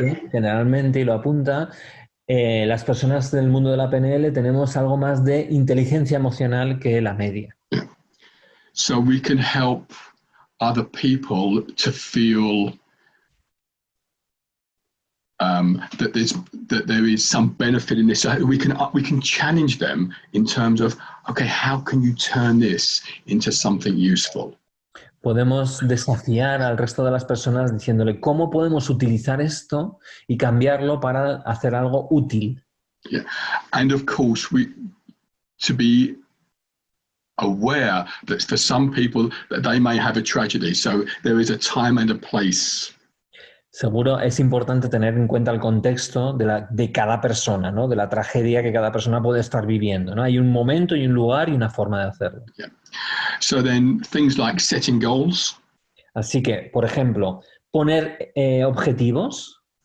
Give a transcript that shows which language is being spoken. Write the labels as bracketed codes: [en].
[es] Generalmente, y lo apunta, las personas del mundo de la PNL tenemos algo más de inteligencia emocional que la media. [en] Yeah. So we can help other people to feel that there is some benefit in this. So we can challenge them in terms of, okay, how can you turn this into something useful? [es] Podemos desafiar al resto de las personas diciéndole cómo podemos utilizar esto y cambiarlo para hacer algo útil. [en] Yeah. And of course, to be aware that for some people that they may have a tragedy. So there is a time and a place. [es] Seguro es importante tener en cuenta el contexto de cada persona, ¿no? De la tragedia que cada persona puede estar viviendo, ¿no? Hay un momento y un lugar y una forma de hacerlo. [en] Yeah. So then things like setting goals. [es] Así que, por ejemplo, poner objetivos.